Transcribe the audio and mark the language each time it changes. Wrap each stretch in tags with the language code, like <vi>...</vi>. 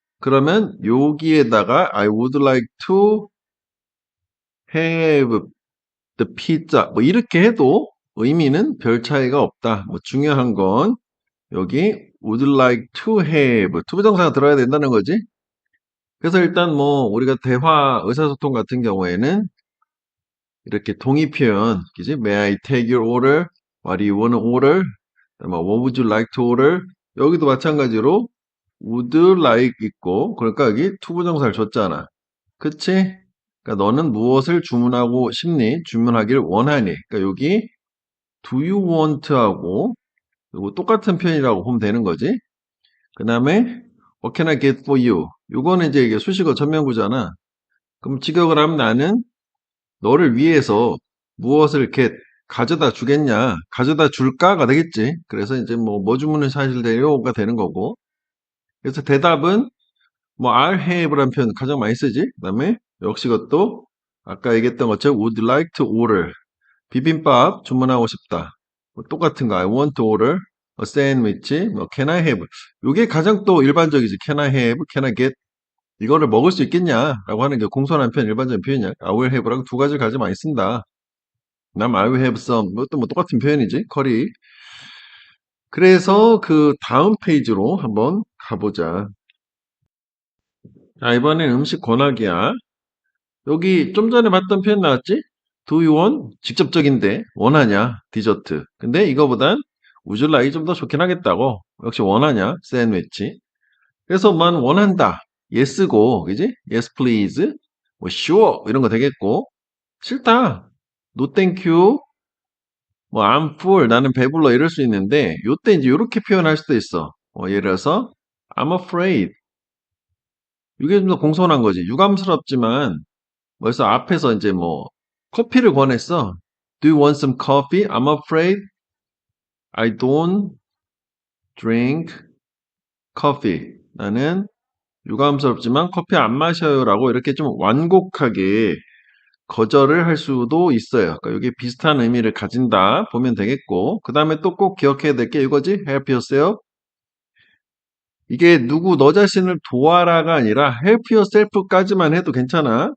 <ko>그러면 여기에다가</ko> <en>I would like to have the pizza</en> <ko>뭐 이렇게 해도 의미는 별 차이가 없다. 뭐 중요한 건 여기 would like to have 투부정사가 들어야 된다는 거지. 그래서 일단 뭐 우리가 대화 의사소통 같은 경우에는 이렇게 동의 표현, 그지?</ko> <en>May I take your order? What do you want to order? 뭐, What would you like to order?</en> <ko>여기도 마찬가지로 would like 있고, 그러니까 여기 투부정사를 줬잖아. 그치? 그러니까 너는 무엇을 주문하고 싶니? 주문하기를 원하니? 그러니까 여기 do you want 하고 이거 똑같은 표현이라고 보면 되는 거지.</ko> <en>그 다음에 what can I get for you?</en> <ko>요거는 이제 이게 수식어 전면구잖아. 그럼 직역을 하면 나는 너를 위해서 무엇을 이렇게 가져다 주겠냐? 가져다 줄까가 되겠지. 그래서 이제 뭐 주문을 사실대로가 되는 거고. 그래서 대답은 뭐 I'll have라는 표현 가장 많이 쓰지. 그다음에 역시 그것도 아까 얘기했던 것처럼</ko> <en>would like to order</en> <ko>비빔밥 주문하고 싶다. 뭐 똑같은 거</ko> <en>I want to order a sandwich. 뭐 can I have?</en> <ko>이게 가장 또 일반적이지.</ko> <en>can I have? can I get?</en> <ko>이거를 먹을 수 있겠냐라고 하는 게 공손한 표현, 일반적인 표현이야.</ko> <en>I will have</en> <ko>랑 두 가지를 가장 많이 쓴다.</ko> <en>남 I will have some.</en> <ko>이것도 뭐 똑같은 표현이지. 커리. 그래서 그 다음 페이지로 한번 가보자. 자, 이번엔 음식 권하기야. 여기 좀 전에 봤던 표현 나왔지?</ko> <en>Do you want?</en> <ko>직접적인데 원하냐? 디저트. 근데 이거보단 would you like 좀 더 좋긴 하겠다고. 역시 원하냐? 샌드위치. 그래서 만 원한다.</ko> <en>yes고, 그지? yes please.</en> <ko>뭐 sure 이런 거 되겠고. 싫다.</ko> <en>no thank you.</en> <ko>뭐</ko> <en>I'm full</en> <ko>나는 배불러 이럴 수 있는데 요때 이제 요렇게 표현할 수도 있어. 예를 들어서</ko> <en>I'm afraid</en> <ko>이게 좀 더 공손한 거지. 유감스럽지만 벌써 앞에서 이제 뭐 커피를 권했어.</ko> <en>Do you want some coffee? I'm afraid I don't drink coffee.</en> <ko>나는 유감스럽지만 커피 안 마셔요라고 이렇게 좀 완곡하게 거절을 할 수도 있어요. 그러니까 이게 비슷한 의미를 가진다 보면 되겠고 그 다음에 또 꼭 기억해야 될 게 이거지.</ko> <en>help yourself.</en> <ko>이게 누구 너 자신을 도와라가 아니라</ko> <en>help yourself</en> <ko>까지만 해도 괜찮아.</ko>